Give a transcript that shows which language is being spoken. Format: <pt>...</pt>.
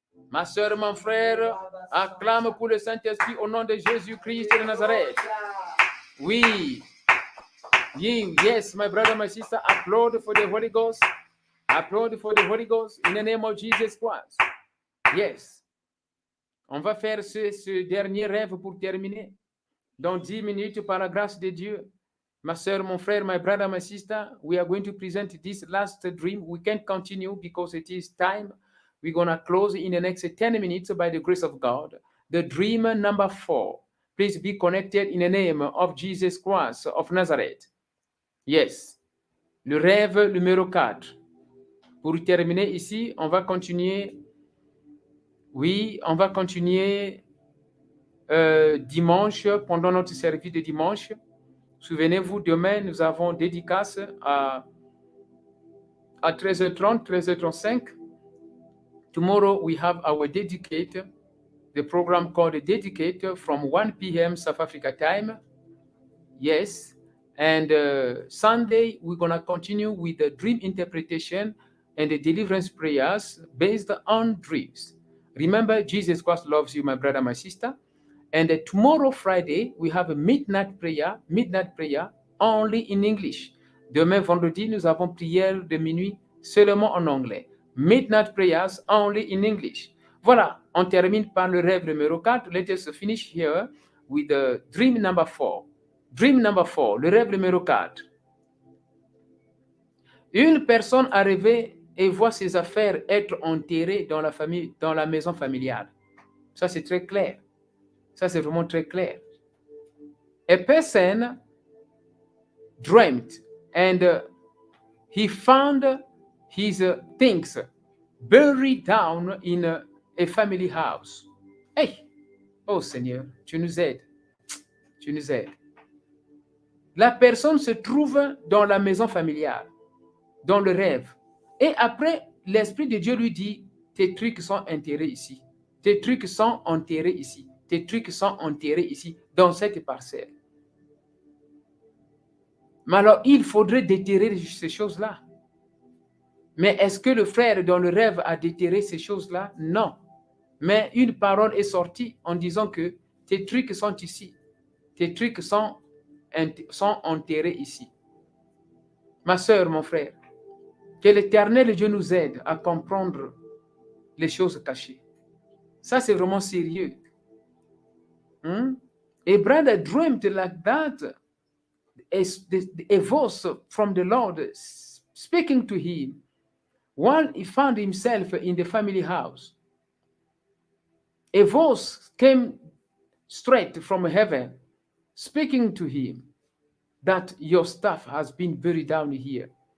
<fr>Ma soeur, mon frère, acclame pour le Saint-Esprit au nom de Jésus-Christ de Nazareth. Oui.</fr> <en>Yes, my brother, my sister, applaud for the Holy Ghost. Applaud for the Holy Ghost in the name of Jesus Christ. Yes.</en> <fr>On va faire ce dernier rêve pour terminer. Dans 10 minutes, par la grâce de Dieu. Ma soeur, mon frère,</fr> <en>my brother, my sister, we are going to present this last dream. We can't continue because it is time. We're going to close in the next 10 minutes by the grace of God. The dream number 4. Please be connected in the name of Jesus Christ of Nazareth. Yes.</en> <fr>Le rêve numéro 4. Pour terminer ici, on va continuer. Oui, on va continuer dimanche, pendant notre service de dimanche. Souvenez-vous, demain, nous avons dédicace à 13h30, 13h35.</fr> <en>Tomorrow, we have our dedicate, the program called Dedicate from 1 p.m. South Africa time. Yes. And Sunday, we're going to continue with the dream interpretation and the deliverance prayers based on dreams. Remember, Jesus Christ loves you, my brother, my sister. And tomorrow, Friday, we have a midnight prayer only in English.</en> <fr>Demain, vendredi, nous avons prière de minuit seulement en anglais.</fr> <en>Midnight prayers only in English.</en> <fr>Voilà, on termine par le rêve numéro 4.</fr> <en>Let us finish here with the dream number 4. Dream number 4,</en> <fr>le rêve numéro 4. Une personne a rêvé et voit ses affaires être enterrées dans la maison familiale. Ça, c'est très clair. Ça, c'est vraiment très clair.</fr> <en>A person dreamt and he found his things buried down in a family house. Hey!</en> <fr>Oh Seigneur, tu nous aides. Tu nous aides. La personne se trouve dans la maison familiale, dans le rêve. Et après, l'Esprit de Dieu lui dit, tes trucs sont enterrés ici. Tes trucs sont enterrés ici. Tes trucs sont enterrés ici, dans cette parcelle. Mais alors, il faudrait déterrer ces choses-là. Mais est-ce que le frère dans le rêve a déterré ces choses-là? Non. Mais une parole est sortie en disant que tes trucs sont ici. Tes trucs sont enterrés ici. Ma soeur, mon frère, que l'Éternel Dieu nous aide à comprendre les choses cachées. Ça, c'est vraiment sérieux.</fr> <en>A brother dreamt like that. a voice from the Lord speaking to him. While he found himself in the family house, a voice came straight from heaven speaking to him that your stuff has been buried down here.</en>